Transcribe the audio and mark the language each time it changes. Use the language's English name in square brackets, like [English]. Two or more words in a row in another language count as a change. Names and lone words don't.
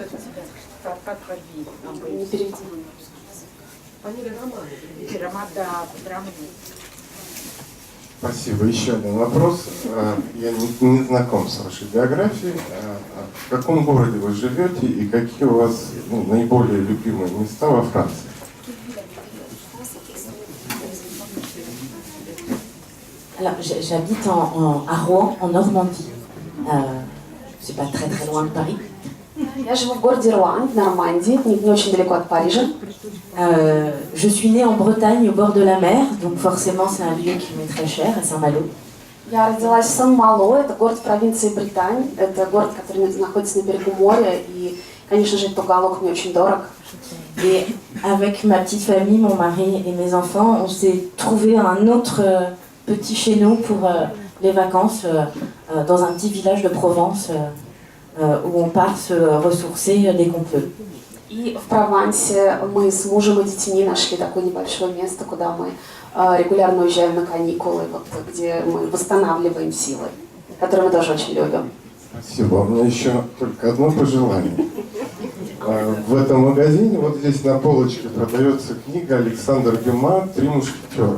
[Russian] Не переведи. Роман, да, драма. Спасибо. Еще один вопрос. Я не знаком с вашей биографией. В каком городе вы живете и какие у вас наиболее любимые места во Франции? [French] Alors, j'habite à Rouen, en Normandie. C'est pas très très loin de Paris. [Russian] Я живу в городе Руан, в Нормандии, не очень далеко от Парижа. [French] Je suis née en Bretagne, au bord de la mer, donc forcément c'est un lieu qui m'est très cher, à Saint-Malo. [Russian] Я родилась в Сан-Мало, это город в провинции Британь, это город, который находится на берегу моря, и, конечно же, этот уголок мне очень дорог. [French] Et avec ma petite famille, mon mari et mes enfants, on s'est trouvé un autre petit chez nous pour les vacances, dans un petit village de Provence, où on part se ressourcer dès qu'on peut. [Russian] И в Провансе мы с мужем и детьми нашли такое небольшое место, куда мы регулярно уезжаем на каникулы, вот, где мы восстанавливаем силы, которые мы тоже очень любим. Спасибо. У меня еще только одно пожелание. В этом магазине, вот здесь на полочке, продается книга Александра Дюма «Три мушкетера».